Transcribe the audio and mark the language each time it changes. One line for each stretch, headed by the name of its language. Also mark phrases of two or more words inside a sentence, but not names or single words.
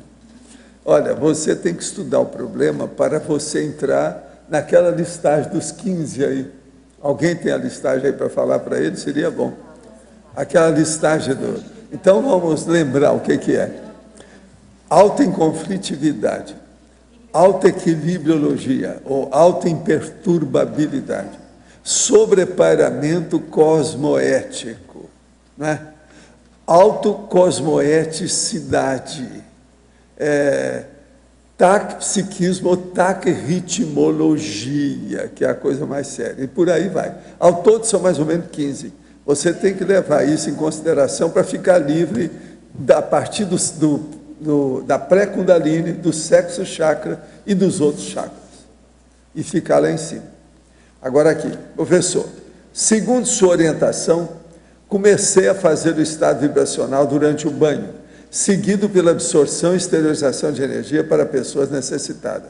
Portuguese: Olha, você tem que estudar o problema para você entrar naquela listagem dos 15 aí. Alguém tem a listagem aí para falar para ele? Seria bom. Aquela listagem do... Então, vamos lembrar o que é. Alta inconflitividade, alta equilibriologia ou alta imperturbabilidade, sobrepairamento cosmoético, né? Autocosmoeticidade, taquipsiquismo ou taquirritmologia, que é a coisa mais séria, e por aí vai. Ao todo são mais ou menos 15. Você tem que levar isso em consideração para ficar livre a partir da pré-kundalini, do sexo chakra e dos outros chakras. E ficar lá em cima. Agora aqui, professor, segundo sua orientação, comecei a fazer o estado vibracional durante o banho, seguido pela absorção e exteriorização de energia para pessoas necessitadas.